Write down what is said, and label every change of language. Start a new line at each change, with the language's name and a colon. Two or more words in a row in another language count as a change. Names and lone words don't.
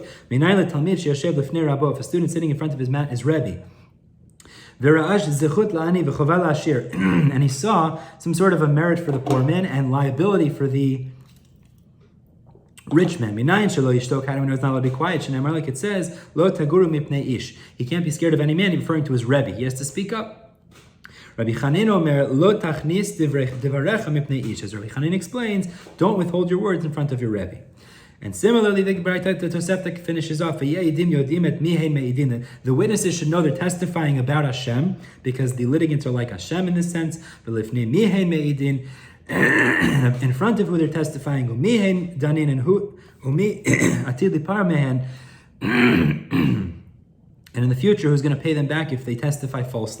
English: If a student sitting in front of his mat is Rebbe, and he saw some sort of a merit for the poor man and liability for the rich man. How do we know it's not allowed to be quiet? Like it says,
Hebrew: לא תגורו מפני איש.
English: He can't be scared of any man, referring to his Rebbe. He has to speak up. Rabbi Chanin omer,
Hebrew: לא תכניס דבריך מפני איש.
English: As Rabbi Chanin explains, don't withhold your words in front of your Rebbe. And similarly, the Tosefta finishes off, the witnesses should know they're testifying about Hashem, because the litigants are like Hashem in this sense. In front of who they're testifying, danin and who
Hebrew: עתיד ליפרע מהן,
English: and in the future, who's going to pay them back if they testify falsely?